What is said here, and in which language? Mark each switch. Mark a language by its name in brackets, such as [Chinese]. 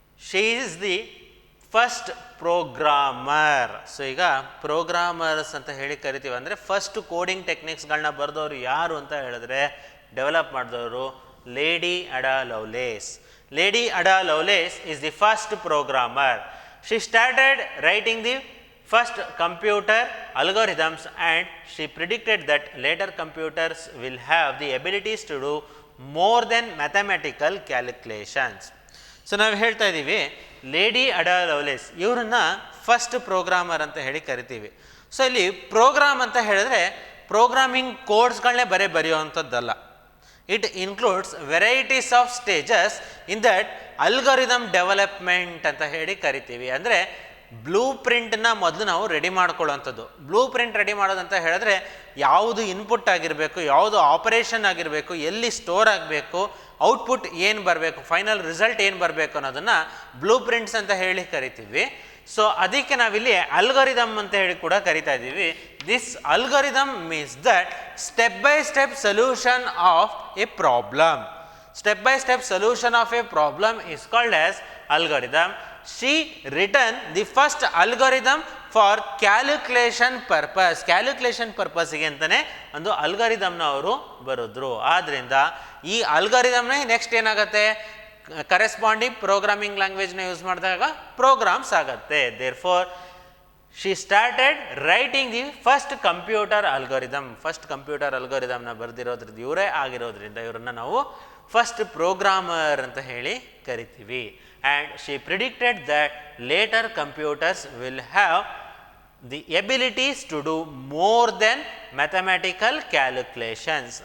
[English] She is the first programmer. [Kannada] So ಈಗ programmers ಅಂತ ಹೇಳಿ ಕರಿತೀವಿ. ಅಂದರೆ ಫಸ್ಟ್ ಕೋಡಿಂಗ್ ಟೆಕ್ನಿಕ್ಸ್ಗಳನ್ನ ಬರೆದವರು ಯಾರು ಅಂತ ಹೇಳಿದ್ರೆ, ಡೆವಲಪ್ ಮಾಡಿದವರು ಲೇಡಿ ಅಡಾ ಲವ್ಲೇಸ್. [English] Lady Ada Lovelace is the first programmer. She started writing the first computer algorithms and she predicted that later computers will have the abilities to do more than mathematical calculations. [Kannada] So ನಾವು ಹೇಳ್ತಾ ಇದ್ದೀವಿ lady ಅಡಾ ಲವ್ಲೇಸ್ ಇವರನ್ನ first programmer ಅಂತ ಹೇಳಿ ಕರಿತೀವಿ. So ಇಲ್ಲಿ program ಅಂತ ಹೇಳಿದ್ರೆ programming ಕೋಡ್ಸ್ಗಳನ್ನೇ ಬರೆಯುವಂಥದ್ದಲ್ಲ. [English] it includes varieties of stages in that algorithm development [Kannada] ಅಂತ ಹೇಳಿ ಕರಿತೀವಿ. ಅಂದರೆ ಬ್ಲೂ ಪ್ರಿಂಟ್ನ ಮೊದಲು ನಾವು ರೆಡಿ ಮಾಡ್ಕೊಳ್ಳೋವಂಥದ್ದು. ಬ್ಲೂ ಪ್ರಿಂಟ್ ರೆಡಿ ಮಾಡೋದಂತ ಹೇಳಿದ್ರೆ ಯಾವುದು ಇನ್ಪುಟ್ ಆಗಿರಬೇಕು, ಯಾವುದು ಆಪರೇಷನ್ ಆಗಿರಬೇಕು, ಎಲ್ಲಿ ಸ್ಟೋರ್ ಆಗಬೇಕು, ಔಟ್ಪುಟ್ ಏನು ಬರಬೇಕು, ಫೈನಲ್ ರಿಸಲ್ಟ್ ಏನು ಬರಬೇಕು ಅನ್ನೋದನ್ನು ಬ್ಲೂ ಪ್ರಿಂಟ್ಸ್ ಅಂತ ಹೇಳಿ ಕರಿತೀವಿ. ಸೊ ಅದಕ್ಕೆ ನಾವಿಲ್ಲಿ ಅಲ್ಗಾರಿದಮ್ ಅಂತ ಹೇಳಿ ಕೂಡ ಕರಿತಾ ಇದ್ದೀವಿ. [English] This algorithm means that step by step solution of a problem. Step by step solution of a problem is called as algorithm. She written the first algorithm for calculation purpose. Calculation purpose [Kannada] ಗೆ ಅಂತಾನೆ ಒಂದು ಅಲ್ಗಾರಿದಮ್ನ ಅವರು ಬರೆದ್ರು. ಆದ್ದರಿಂದ ಈ ಅಲ್ಗಾರಿದಮ್ನ next ಏನಾಗುತ್ತೆ, corresponding programming ಲ್ಯಾಂಗ್ವೇಜ್ನ use ಮಾಡಿದಾಗ programmes ಆಗುತ್ತೆ. [English] Therefore she started writing the first computer algorithm. [Kannada] First computer ಅಲ್ಗಾರಿದಮ್ನ ಬರೆದಿರೋದ್ರಿಂದ ಇವರೇ ಆಗಿರೋದ್ರಿಂದ ಇವರನ್ನು ನಾವು ಫಸ್ಟ್ ಪ್ರೋಗ್ರಾಮರ್ ಅಂತ ಹೇಳಿ ಕರಿತೀವಿ. [English] And she predicted that later computers will have the abilities to do more than mathematical calculations.